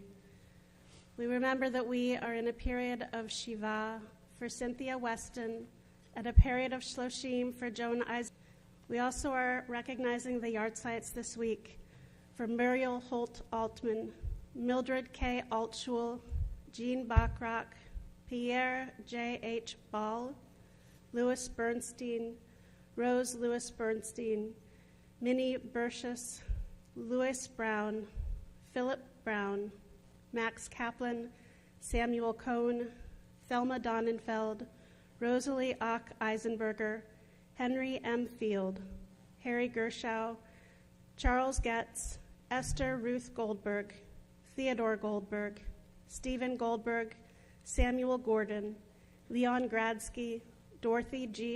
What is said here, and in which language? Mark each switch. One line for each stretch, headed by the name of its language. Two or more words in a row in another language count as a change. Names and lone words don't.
English: We remember that we are in a period of Shiva for Cynthia Weston and a period of Shloshim for Joan Isaac. We also are recognizing the yahrzeits this week for Muriel Holt Altman, Mildred K. Altschul, Jean Bachrach, Pierre J.H. Ball, Louis Bernstein, Rose Louis Bernstein, Minnie Bercius, Louis Brown, Philip Brown, Max Kaplan, Samuel Cohn, Thelma Donnenfeld, Rosalie Ock Eisenberger, Henry M. Field, Harry Gershow, Charles Getz, Esther Ruth Goldberg, Theodore Goldberg, Stephen Goldberg, Samuel Gordon, Leon Gradsky, Dorothy G.